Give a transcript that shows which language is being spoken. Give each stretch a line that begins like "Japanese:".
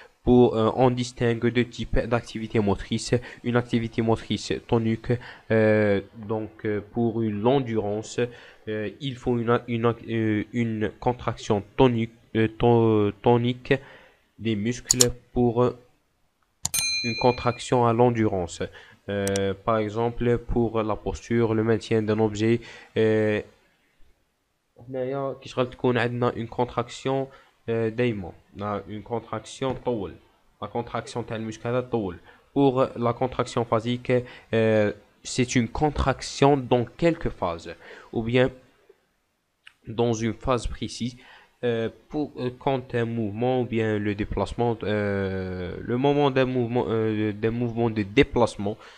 French: On distingue deux types d'activités motrices. Une activité motrice tonique, pour l'endurance, il faut une contraction tonique des muscles pour une contraction à l'endurance. Par exemple, pour la posture, le maintien d'un objet.
Arabic: هنايا كيشغل تكون عندنا une contraction دايما une contraction طول. La contraction تاع المشك هذا طول.
French: Pour la contraction phasique, c'est une contraction dans quelques phases ou bien dans une phase précise. Quand un mouvement ou bien le déplacement, le moment d'un mouvement de déplacement.